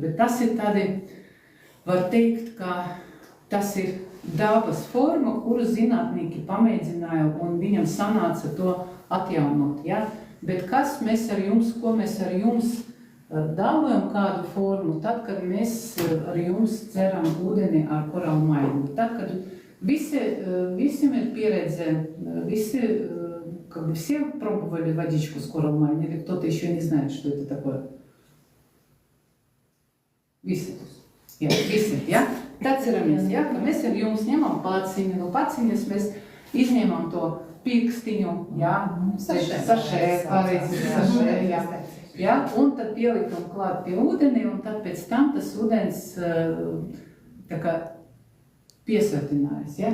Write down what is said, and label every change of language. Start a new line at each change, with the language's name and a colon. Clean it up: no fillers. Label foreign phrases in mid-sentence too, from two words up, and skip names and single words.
Latvian: Bet tas ir tādi, var teikt, ka tas ir dabas forma, kuru zinātnieki pamēģināja un viņam sanāca to atjaunot, ja? Bet kas mēs ar jums, ko mēs ar jums dabojam kādu formu, tad, kad mēs ar jums dzeram ūdeni ar korālu maiņu. Tad, kad visiem ir pieredze,
Russian: все пробовали водичку с коралмайни, или кто-то еще не знает, что это такое?
Latvian: Visi. Jā, visi, ja? Tad ceramies, ja? Ka mēs ar jums ņemam paciņu, no paciņas mēs izņemam to pirkstiņu, ja? Sašē, ja? Ja? Un tad pielikam klāt pie ūdeni, un tad pēc tam tas ūdens tā kā piesatinājas, ja?